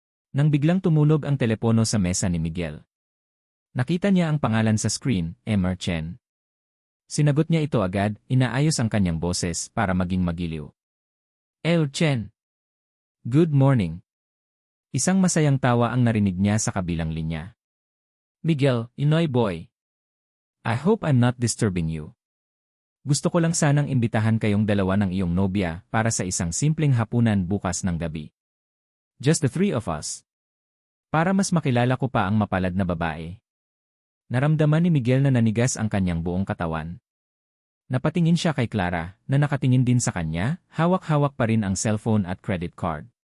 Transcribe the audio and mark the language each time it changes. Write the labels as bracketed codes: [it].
[tl] Nang biglang tumunog ang telepono sa mesa ni Miguel. Nakita niya ang pangalan sa screen, Emmer Chen. Sinagot niya ito agad, inaayos ang kanyang boses para maging magiliw. Chen. [en] Good morning. [tl] Isang masayang tawa ang narinig niya sa kabilang linya. Miguel, Inoy boy. [en] I hope I'm not disturbing you. [tl] Gusto ko lang sanang imbitahan kayong dalawa ng iyong nobya para sa isang simpleng hapunan bukas ng gabi. [en] Just the three of us. [tl] Para mas makilala ko pa ang mapalad na babae. Naramdaman ni Miguel na nanigas ang kanyang buong katawan. Napatingin siya kay Clara, na nakatingin din sa kanya, hawak-hawak pa rin ang cellphone at credit card.